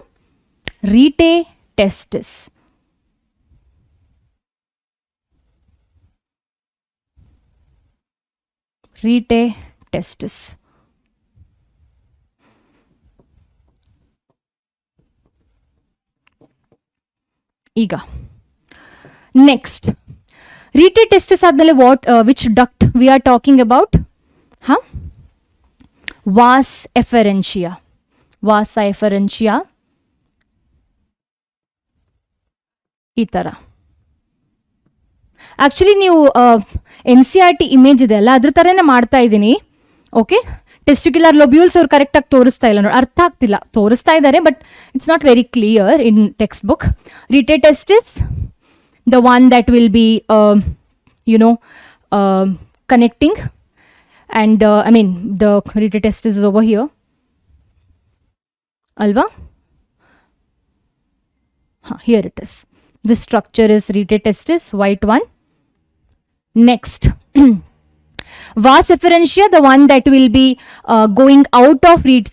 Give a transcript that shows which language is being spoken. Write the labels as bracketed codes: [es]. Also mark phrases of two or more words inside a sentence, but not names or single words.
[en] Rete testis. Rete testis. ಈಗ next, rete testis ಆದ್ಮೇಲೆ what which duct we are talking about? Vas efferentia. [kn] Vasa efferentia ಈ ತರ. ಆಕ್ಚುಲಿ ನೀವು NCERT ಇಮೇಜ್ ಇದೆ ಅಲ್ಲ, ಅದ್ರ ಥರನೇ ಮಾಡ್ತಾ ಇದ್ದೀನಿ. ಓಕೆ, [en] testicular lobules [kn] ಅವ್ರು ಕರೆಕ್ಟಾಗಿ ತೋರಿಸ್ತಾ ಇಲ್ಲ ನೋಡಿ, ಅರ್ಥ ಆಗ್ತಿಲ್ಲ. ತೋರಿಸ್ತಾ ಇದ್ದಾರೆ [en] but it's not very clear in text book. rete testis, the one that will be connecting, and the rete testis is over here, alva. Here it is. This structure is rete testis, white one. Next, vas efferentia, the one that will be going out of rete.